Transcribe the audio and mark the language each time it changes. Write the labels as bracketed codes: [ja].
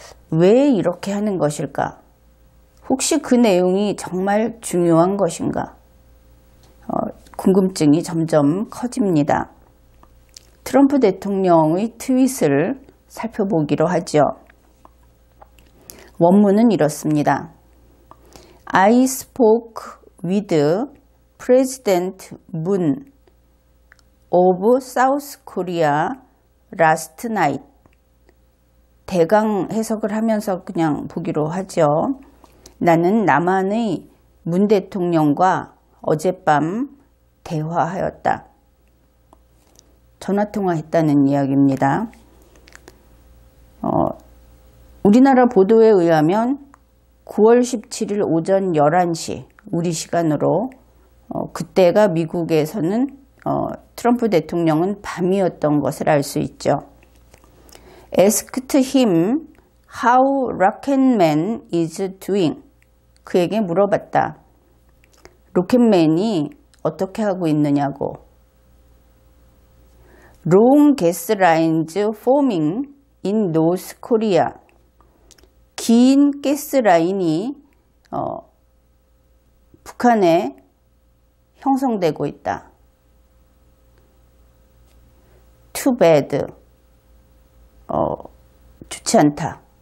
[ko] 왜 이렇게 하는 것일까? 혹시 그 내용이 정말 중요한 것인가? 궁금증이 점점 커집니다. 트럼프 대통령의 트윗을 살펴보기로 하죠. 원문은 이렇습니다. [en] I spoke with President Moon of South Korea last night. [ko] 대강 해석을 하면서 그냥 보기로 하죠. 나는 남한의 문 대통령과 어젯밤 대화하였다. 전화통화했다는 이야기입니다. 우리나라 보도에 의하면 9월 17일 오전 11시 우리 시간으로 그때가 미국에서는 트럼프 대통령은 밤이었던 것을 알 수 있죠. [en] Asked him how Rocketman is doing. [ko] 그에게 물어봤다. 로켓맨이 어떻게 하고 있느냐고. [en] Long gas lines forming in North Korea. [ko] 긴 가스라인이 북한에 형성되고 있다. [en] Too bad. [ko] 좋지 않다.